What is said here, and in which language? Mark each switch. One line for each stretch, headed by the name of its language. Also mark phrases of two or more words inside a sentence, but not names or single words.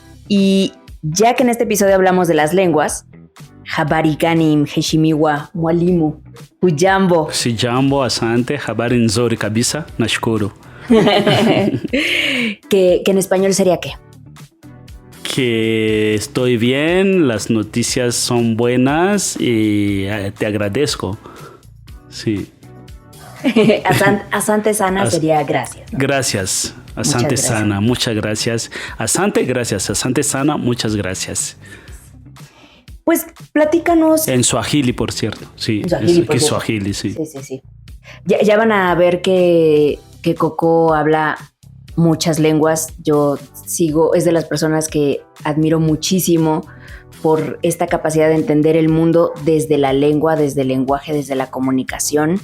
Spanish: Y ya que en este episodio hablamos de las lenguas,
Swahili: habari ganim, heshimiwa, mwalimu, hujambo. Sijambo, asante, habari nzuri kabisa, nashukuru.
Spanish: que en español sería ¿qué? Que estoy bien, las noticias son buenas y te agradezco. Sí.
Swahili: Asante sana
Spanish: sería gracias, ¿no? Gracias.
Swahili: Asante sana,
Spanish: muchas gracias. Asante, gracias.
Swahili: Asante sana,
Spanish: muchas gracias. Pues platícanos. En Swahili, por cierto. Sí, en Swahili, sí. Sí. Ya van a ver que Coco habla muchas lenguas. Yo es de las personas que admiro muchísimo por esta capacidad de entender el mundo desde la lengua, desde el lenguaje, desde la comunicación.